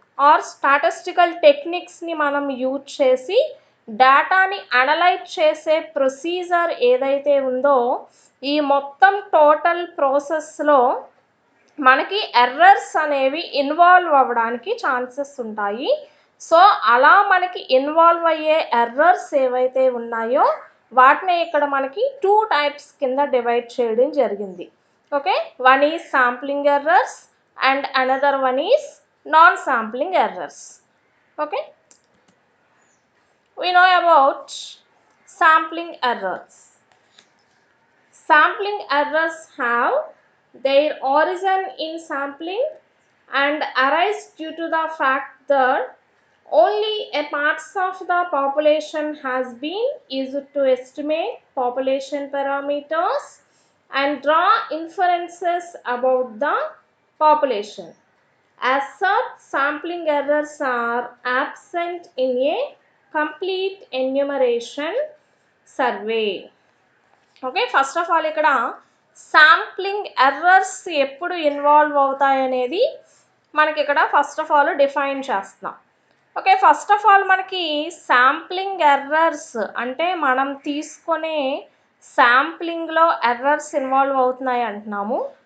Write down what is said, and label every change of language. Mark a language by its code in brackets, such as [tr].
[te] Are statistical టెక్నిక్స్ని మనం use చేసి డేటాని అనలైజ్ చేసే ప్రొసీజర్ ఏదైతే ఉందో ఈ మొత్తం టోటల్ ప్రాసెస్లో మనకి ఎర్రర్స్ అనేవి ఇన్వాల్వ్ అవ్వడానికి ఛాన్సెస్ ఉంటాయి. సో అలా మనకి ఇన్వాల్వ్ అయ్యే ఎర్రర్స్ ఏవైతే ఉన్నాయో వాటిని ఇక్కడ మనకి 2 టైప్స్ కింద డివైడ్ చేయడం జరిగింది. [en] Okay, one is sampling errors and another one is non sampling errors. Okay, we know about sampling errors. Sampling errors have their origin in sampling and arise due to the fact that only a parts of the population has been used to estimate population parameters and draw inferences about the population. As such, sampling errors are absent in a complete enumeration survey. [te] Okay, first of all ఇక్కడ sampling errors ఎప్పుడు involve అవుతాయనేది మనకి ఇక్కడ first of all define చేస్తున్నాం. Okay, first of all మనకి sampling errors అంటే మనం తీసుకునే శాంప్లింగ్లో errors involve అవుతున్నాయి అంటున్నాము.